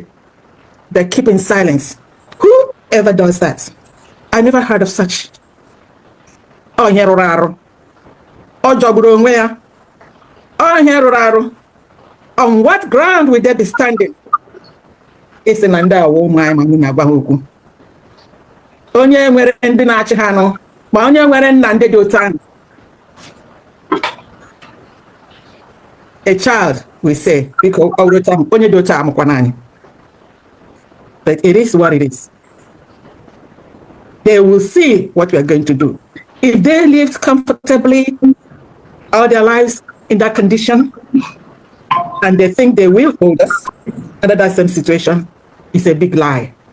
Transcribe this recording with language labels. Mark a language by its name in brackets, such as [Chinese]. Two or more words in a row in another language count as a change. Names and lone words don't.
[English] They're keeping silence. Who ever does that? I never heard of such. Oh, Heroraro. Oh, Joburongwea. Oh, Heroraro. On what ground would they be standing? It's an under a woman in Abahuku. [Igbo] Onye nwere ndị na-achị ha nọ, ma onye nwere nna ndị dị otu ahụ. [English] A child, we say, because [Igbo] onye dị otu amụkwa naanị. [English] But it is what it is. They will see what we are going to do. If they lived comfortably all their lives in that condition, and they think they will hold us under that same situation, it's a big lie.